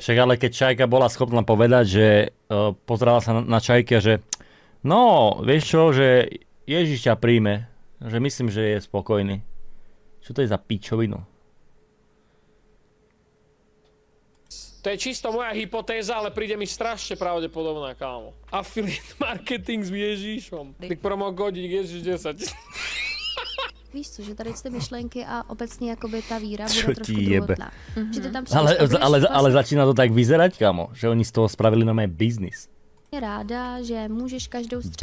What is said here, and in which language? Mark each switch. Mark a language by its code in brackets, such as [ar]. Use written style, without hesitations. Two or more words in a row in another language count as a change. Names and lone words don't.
[sk] Však ale keď Čajka bola schopná povedať, že pozerala sa na Čajky a že no, vieš čo, že Ježiš ťa príjme, že myslím, že je spokojný. Čo to je za pičovinu? To je čisto moja hypotéza, ale príde mi strašne pravdepodobná, kámo. [en] Affiliate marketing [sk] s Ježíšom. Tak promokodík Ježíš 10. [cs] Víš co, že tady ty myšlenky a obecně jakoby ta víra bude trošku druhotná. Že ty tam [sk] ale začína to tak vyzerať, kámo, že oni z toho spravili normálne biznis. [cs] Ráda, že můžeš každou středu